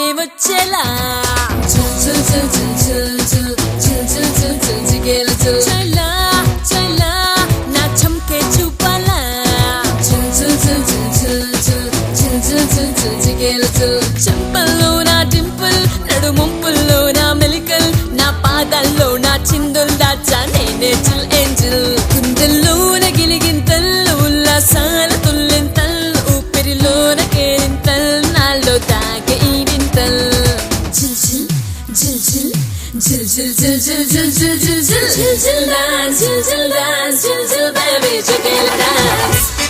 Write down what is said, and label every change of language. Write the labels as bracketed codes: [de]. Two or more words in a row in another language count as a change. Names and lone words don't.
[te] వచ్చేలా చల్ చల్ చల్ చల్ చల్ చల్ చల్ చల్ చల్ జిగేల చల్ చలా చలా నా చంకే చూపాలా చల్ చల్ చల్ చల్ చల్ చల్ చల్ చల్ చల్ చల్ జిగేల చల్ చెంపల్లో నా డింపుల్ నడుముంపుల్లో నా మెలికల్ నా పాదాల్లో నా చిందుల్ దాచా నేనే [en] chill angel [te] గుండెల్లోన గిలిగింతల్లో ఉల్లాసాల తుల్లింతల్లో ఊపిరిలోన కేరింతల్ నాలో తాగే ఈడింతల్ జిల్ జిల్ జిల్ జిల్ జిల్ జిల్ జిల్ జిల్ జిల్ జిల్ జిల్ జిల్ జిల్ డాన్స్ జిల్ జిల్ డాన్స్ జిల్ జిల్ బేబీ చికెల్ డాన్స్